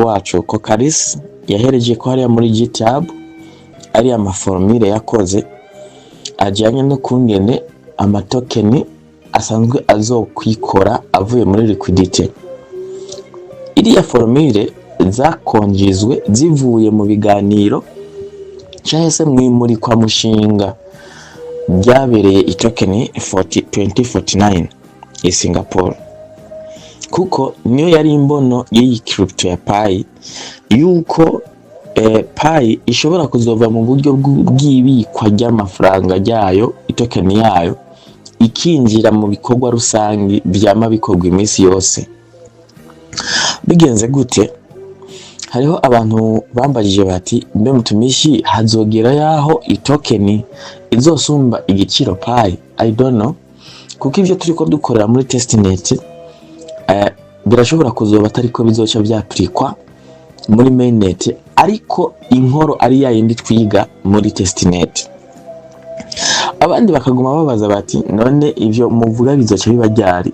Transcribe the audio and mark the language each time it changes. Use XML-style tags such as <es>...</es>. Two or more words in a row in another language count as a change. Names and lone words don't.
<rn>wacu ko Karis yahereje ko hariya muri GitHub ari amaformule yakoze ajyanye no kungene amatokeni asanzwe azokwikora avuye muri liquidity. Iriya formule zakonjizwe zivuye mu biganiro cyangwa se mwimurikwa mushinga byabereye itokeni 2049 i Singapore, kuko niyo yari imbono y'iyi crypto ya Pi yuko Pi ishobora kuzova mu buryo bw'ibikwa ry'amafaranga yayo, itokeni yayo ikinjira mu bikorwa rusangi byama bikorwa iminsi yose. Bigenze gute? Hariho abantu bambajije bati mbe mutumishi hazogera yaho itokeni izosumba igiciro Pi?</rn> <en>I don't know,</en> <rn>kuko ivyo turiko dukorera muri testnet birashobora kuzoba atariko bizoca byapurikwa muri mainnet, ariko inkoro ari yayindi twiga muri testnet. Abandi bakaguma babaza bati none ivyo muvuga bizoca bibaryari?</rn>